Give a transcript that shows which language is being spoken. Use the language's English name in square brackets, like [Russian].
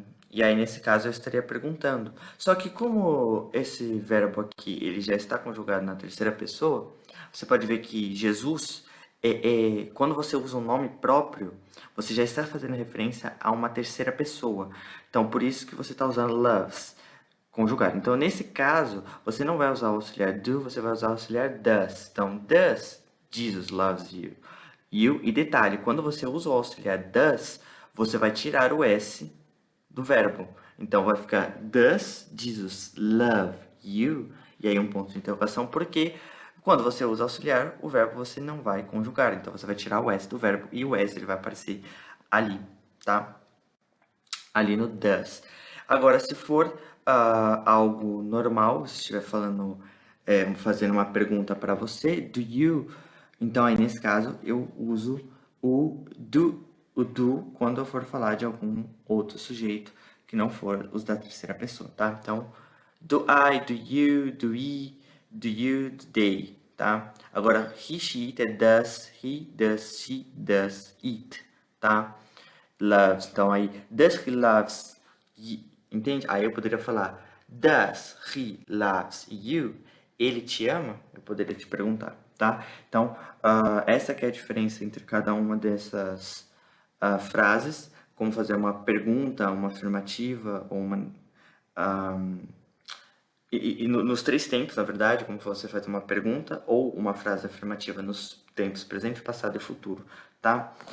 [Portuguese] e aí, nesse caso, eu estaria perguntando. Só que como esse verbo aqui, ele já está conjugado na terceira pessoa, você pode ver que Jesus, quando você usa um nome próprio, você já está fazendo referência a uma terceira pessoa. Então, por isso que você está usando loves, conjugado. Então, nesse caso, você não vai usar o auxiliar do, você vai usar o auxiliar does. [English] Então, does Jesus loves you. [Portuguese] You, e detalhe, quando você usa o auxiliar does, você vai tirar o S do verbo. Então, vai ficar [English] does Jesus love you? [Portuguese] E aí um ponto de interrogação, porque quando você usa auxiliar, o verbo você não vai conjugar. Então, você vai tirar o S do verbo e o S ele vai aparecer ali, tá? Ali no does. Agora, se for algo normal, se estiver falando, fazendo uma pergunta para você, [English] do you? [Portuguese] Então, aí nesse caso, eu uso o do quando eu for falar de algum outro sujeito que não for os da terceira pessoa, tá? [English] Então, do I, do you, do we, do you, do they, tá? Agora, he, she, it é does, he, does, she, does, it, tá? Loves, [Portuguese] então aí, [English] does he loves you, entende? [Portuguese] Aí eu poderia falar, [English] does he loves you? [Portuguese] Ele te ama? Eu poderia te perguntar, tá? Então, essa que é a diferença entre cada uma dessas frases, como fazer uma pergunta, uma afirmativa, ou uma... nos três tempos, na verdade, como você faz uma pergunta ou uma frase afirmativa nos tempos presente, passado e futuro, tá?